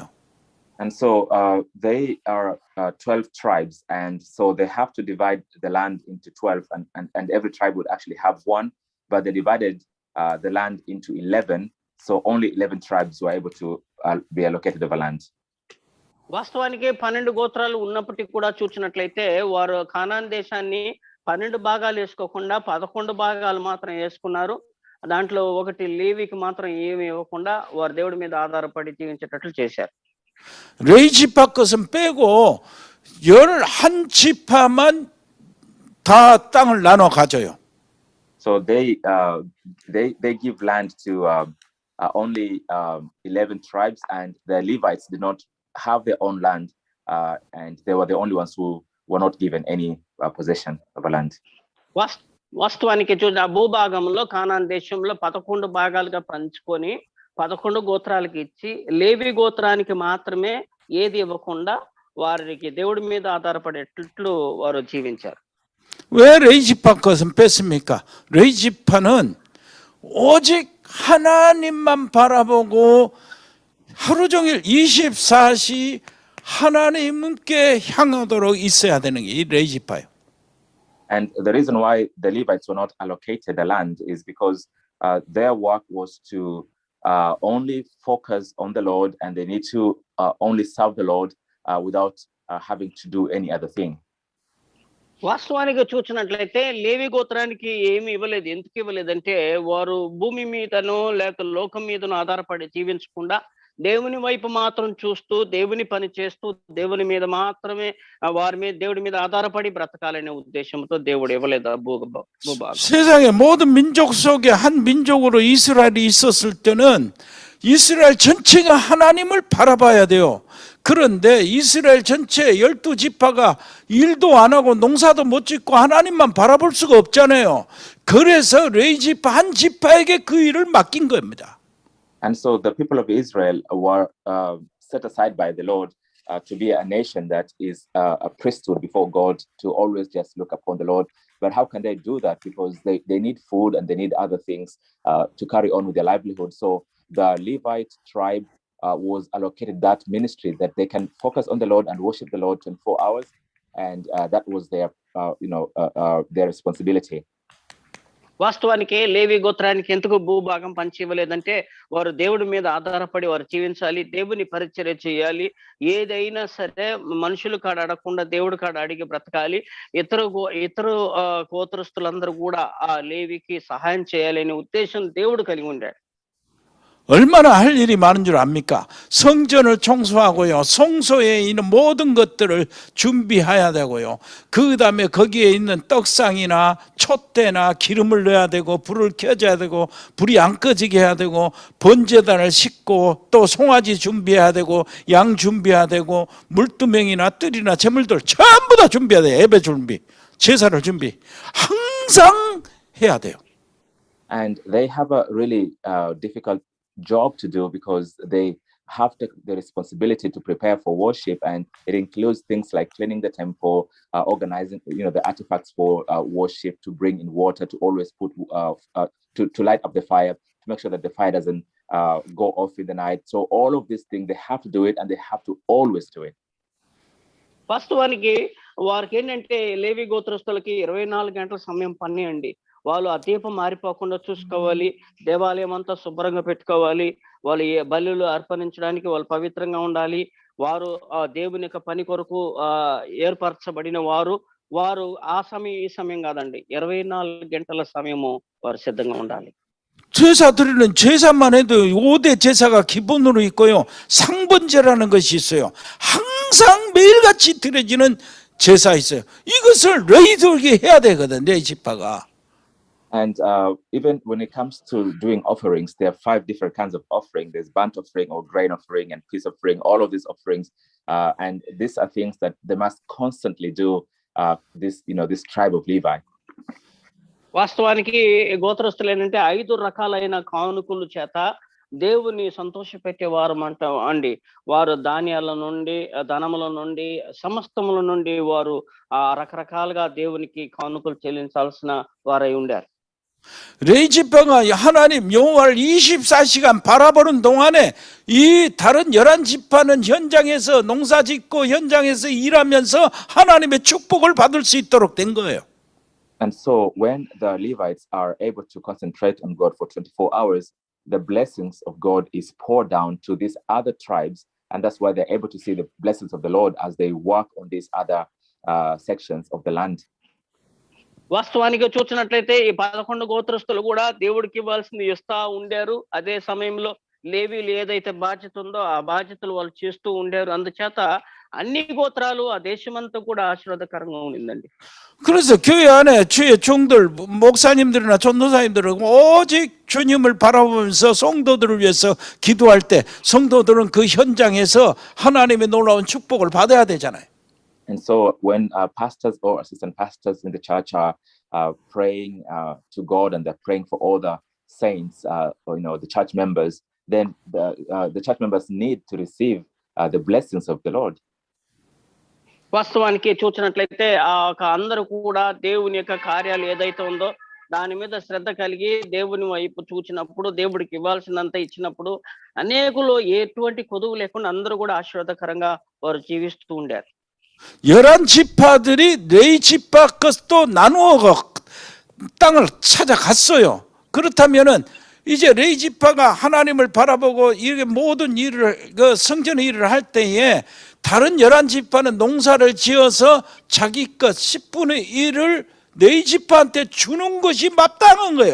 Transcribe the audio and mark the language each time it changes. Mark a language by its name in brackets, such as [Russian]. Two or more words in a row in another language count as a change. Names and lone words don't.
[English] And so they are 12 tribes, and so they have to divide the land into 12, and every tribe would actually have one, but they divided the land into 11, so only 11 tribes were able to be allocated of a land. [Telugu] వాస్తవానికి 12 గోత్రాలు ఉన్నప్పటికీ కూడా చూసినట్లయితే వారు కానాన్ దేశాన్ని 12 భాగాలు వేసుకోకుండా 11 భాగాలు మాత్రం వేసుకున్నారు. దాంట్లో ఒకటి లేవికి మాత్రం ఏమి ఇవ్వకుండా వారు దేవుడి మీద ఆధారపడి జీవించేటట్లు చేశారు. [Korean] 레위 지파 것은 빼고 11지파만 다 땅을 나눠 가져요. [English] So they give land to only 11 tribes, and the Levites did not have their own land, and they were the only ones who were not given any possession of a land. [Telugu] వాస్తవానికి చూడండి, ఆ భూభాగంలో కానాన్ దేశంలో 11 భాగాలుగా పంచుకొని 11 గోత్రాలకు ఇచ్చి లేవి గోత్రానికి మాత్రమే ఏది ఇవ్వకుండా వారికి దేవుడి మీద ఆధారపడేట్లు వారు జీవించారు. [Korean] 왜 레위 지파 것은 뺐습니까? 레위 지파는 오직 하나님만 바라보고 하루 종일 24시 하나님께 향하도록 있어야 되는 게 이 레위 지파예요. [English] And the reason why the Levites were not allocated the land is because their work was to only focus on the Lord, and they need to only serve the Lord without having to do any other thing. [Telugu] వాస్తవానికి చూసినట్లయితే లేవి గోత్రానికి ఏమి ఇవ్వలేదు. ఎందుకు ఇవ్వలేదంటే వారు భూమి మీదనో లేక లోకం మీదనో ఆధారపడి జీవించకుండా దేవుని వైపు మాత్రం చూస్తూ దేవుని పని చేస్తూ దేవుని మీద మాత్రమే వారి మీద దేవుడి మీద ఆధారపడి బ్రతకాలనే ఉద్దేశంతో దేవుడు ఇవ్వలేదు భూభాగం. [Korean] 세상의 모든 민족 속에 한 민족으로 이스라엘이 있었을 때는 이스라엘 전체가 하나님을 바라봐야 돼요. 그런데 이스라엘 전체 12지파가 일도 안 하고 농사도 못 짓고 하나님만 바라볼 수가 없잖아요. 그래서 레위 지파 한 지파에게 그 일을 맡긴 겁니다. [English] And so the people of Israel were set aside by the Lord to be a nation that is a priesthood before God, to always just look upon the Lord. But how can they do that? Because they need food and they need other things to carry on with their livelihood. So the Levite tribe was allocated that ministry, that they can focus on the Lord and worship the Lord 24 hours. And that was their responsibility. [Telugu] వాస్తవానికి లేవి గోత్రానికి ఎందుకు భూభాగం పంచి ఇవ్వలేదంటే వారు దేవుడి మీద ఆధారపడి వారు జీవించాలి, దేవుని పరిచర్య చేయాలి, ఏదైనా సరే మనుషులు కాడ అడగకుండా దేవుడి కాడ అడిగి బ్రతకాలి, ఇతర గోత్రస్తులందరూ కూడా ఆ లేవికి సహాయం చేయాలి అనే ఉద్దేశం దేవుడు కలిగి ఉండాడు. [Korean] 얼마나 할 일이 많은 줄 압니까? 성전을 청소하고요, 성소에 있는 모든 것들을 준비해야 되고요, 그 다음에 거기에 있는 떡상이나 촛대나 기름을 넣어야 되고 불을 켜줘야 되고 불이 안 꺼지게 해야 되고 번제단을 싣고 또 송아지 준비해야 되고 양 준비해야 되고 물두멍이나 뜰이나 재물들 전부 다 준비해야 돼요. 예배 준비, 제사를 준비 항상 해야 돼요. [English] And they have a really difficult job to do, because they have the responsibility to prepare for worship, and it includes things like cleaning the temple, organizing the artifacts for worship, to bring in water, to always put to light up the fire, to make sure that the fire doesn't go off in the night. So all of these things, they have to do it, and they have to always do it. [Telugu] వాస్తవానికి వారికి ఏంటంటే లేవి గోత్రస్తులకి 24 గంటల సమయం పని అండి. వాళ్ళు ఆ దీపం మారిపోకుండా చూసుకోవాలి, దేవాలయం అంతా శుభ్రంగా పెట్టుకోవాలి, వాళ్ళు ఏ బలులు అర్పణించడానికి వాళ్ళు పవిత్రంగా ఉండాలి, వారు ఆ దేవుని యొక్క పని కొరకు ఏర్పరచబడిన వారు ఆ సమయం ఈ సమయం కాదండి, 24 గంటల సమయము వారు సిద్ధంగా ఉండాలి. [Korean] 제사 드리는 제사만 해도 5대 제사가 기본으로 있고요. 상번제라는 것이 있어요. 항상 매일같이 드려지는 제사 있어요. 이것을 레이더에게 해야 되거든, 레이지파가. [English] And even when it comes to doing offerings, there are 5 different kinds of offering. There's burnt offering or grain offering and peace offering, all of these offerings. And these are things that they must constantly do, this tribe of Levi. [Telugu] వాస్తవానికి గోత్రస్తులు ఏంటంటే 5 రకాలైన కానుకల చేత దేవుని సంతోషపెట్టేవారు అండి. వారు ధాన్యాల నుండి, ధనముల నుండి, సమస్తముల నుండి వారు రకరకాలుగా దేవునికి కానుకలు చెల్లించాల్సిన వారై ఉండారు. [Korean] 레이지파가 하나님 여호와를 24시간 바라보는 동안에 이 다른 11지파는 현장에서 농사짓고 현장에서 일하면서 하나님의 축복을 받을 수 있도록 된 거예요. [English] And so when the Levites are able to concentrate on God for 24 hours, the blessings of God is poured down to these other tribes. And that's why they're able to see the blessings of the Lord as they work on these other sections of the land. [Telugu] వాస్తవానికి చూసినట్లయితే ఈ 11 గోత్రస్తులు కూడా దేవుడికి ఇవ్వాల్సింది ఇస్తా ఉండారు. అదే సమయంలో లేవీలు ఏదైతే బాధ్యత ఉందో ఆ బాధ్యతలు వాళ్ళు చేస్తూ ఉండారు. అందుచేత అన్ని గోత్రాలు ఆ దేశమంతా కూడా ఆశీర్వాదకరంగా ఉండిందండి. [Korean] 그래서 교회 안에 주의 종들, 목사님들이나 전도사님들은 오직 주님을 바라보면서 성도들을 위해서 기도할 때 성도들은 그 현장에서 하나님의 놀라운 축복을 받아야 되잖아요. [English] And so when pastors or assistant pastors in the church are praying to God and they're praying for all the saints, or the church members, then the church members need to receive the blessings of the Lord. [Telugu] వాస్తవానికి చూసినట్లయితే అందరూ కూడా దేవుని యొక్క కార్యాలు ఏదైతే ఉందో దాని మీద శ్రద్ధ కలిగి దేవుని వైపు చూచినప్పుడు, దేవుడికి ఇవ్వాల్సినంత ఇచ్చినప్పుడు అనేకులు ఎటువంటి కొదువు లేకుండా అందరూ కూడా ఆశీర్వాదకరంగా వారు జీవిస్తూ ఉండారు. [Korean] 11지파들이 레이지파 것도 나누어 땅을 찾아갔어요. 그렇다면은 이제 레이지파가 하나님을 바라보고 이렇게 모든 일을 성전 일을 할 때에 다른 11지파는 농사를 지어서 자기 것 10분의 1을 레이지파한테 주는 것이 마땅한 거예요.